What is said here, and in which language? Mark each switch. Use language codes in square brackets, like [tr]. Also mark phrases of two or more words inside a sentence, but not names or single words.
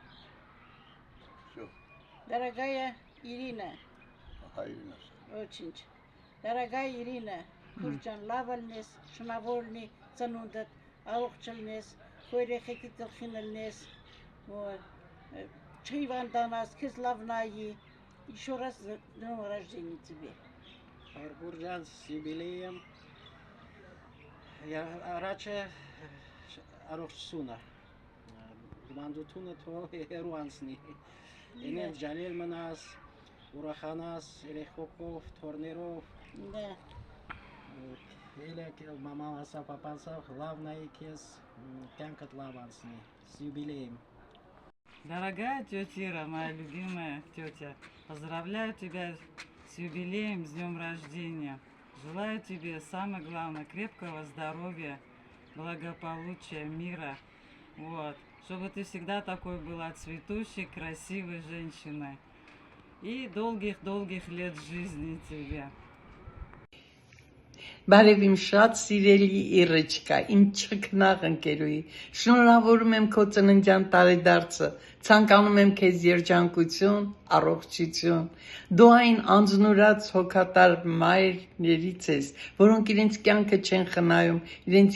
[ru] Дорогая Ирина, [hy] Հայրենս։ [ru] очень. Дорогая Ирина, [hy] Քուրջան, լավ ալնես, շնորհավորնի ծնունդդ, առողջ ալնես, քո երեխեքի գլխին ալնես, չհիվանդանաս, քեզ լավ նայի, [ru] еще раз с днем рождения тебе. Արգուրջան с юбилеем. [hy] Առաջը առողջությունը, հիվանդությունը թող հեռու անցնի, ինձ ջալել մնաս, ուրախանաս, երեխոքով, թորներով, մաման ասա, պապան ասա, լավ նայի քեզ, կյանքդ լավ անցնի, [ru] с юбилеем. Дорогая тетя Ира, моя любимая тетя, поздравляю тебя с юбилеем, с днем рождения. Желаю тебе, самое главное, крепкого здоровья, благополучия, мира. Вот. Чтобы ты всегда такой была цветущей, красивой женщиной. И долгих-долгих лет жизни тебе. [hy] Բարև իմ շատ սիրելի Իրիչկա, իմ չքնաղ ընկերուհի, շնորհավորում եմ քո ծննդյան տարեդարձը, ցանկանում եմ քեզ երջանկություն, առողջություն, դու այն անձնուրաց հոգատար մայրներից ես, որոնք իրենց կյանքը չեն խնայում իրենց